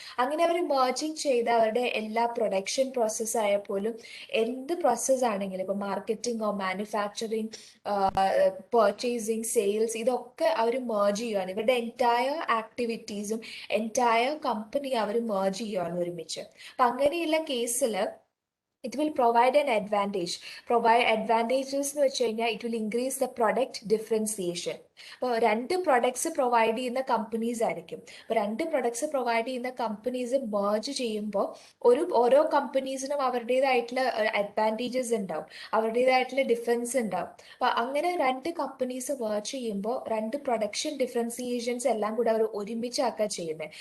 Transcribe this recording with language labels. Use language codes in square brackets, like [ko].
[ml] അങ്ങനെ അവർ മെർജിങ് ചെയ്ത് അവരുടെ എല്ലാ പ്രൊഡക്ഷൻ പ്രോസസ്സ് ആയപ്പോലും എന്ത് പ്രോസസ്സ് ആണെങ്കിലും ഇപ്പോൾ മാർക്കറ്റിംഗോ മാനുഫാക്ചറിങ് പർച്ചേസിങ് സെയിൽസ് ഇതൊക്കെ അവർ മെർജ് ചെയ്യുകയാണ്. ഇവരുടെ എൻറ്റയർ ആക്ടിവിറ്റീസും എൻറ്റയർ കമ്പനി അവർ മെർജ് ചെയ്യുകയാണ് ഒരുമിച്ച്. അപ്പം അങ്ങനെയുള്ള കേസിൽ [en] it will provide an advantage. Advantages [ml] എന്ന് വെച്ച് കഴിഞ്ഞാൽ [en] it will increase the product differentiation. [ml] അപ്പോൾ രണ്ട് പ്രൊഡക്ട്സ് പ്രൊവൈഡ് ചെയ്യുന്ന കമ്പനീസ് ആയിരിക്കും. അപ്പോൾ രണ്ട് പ്രൊഡക്ട്സ് പ്രൊവൈഡ് ചെയ്യുന്ന കമ്പനീസ് മെർജ് ചെയ്യുമ്പോൾ ഓരോ കമ്പനീസിനും അവരുടേതായിട്ടുള്ള അഡ്വാൻറ്റേജസ് ഉണ്ടാവും, അവരുടേതായിട്ടുള്ള ഡിഫറൻസ് ഉണ്ടാവും. അപ്പോൾ അങ്ങനെ രണ്ട് കമ്പനീസ് മെർജ് ചെയ്യുമ്പോൾ രണ്ട് പ്രൊഡക്ഷൻ ഡിഫറൻസിയേഷൻസ് എല്ലാം കൂടെ അവർ ഒരുമിച്ചാക്കുക ചെയ്യുന്നത്.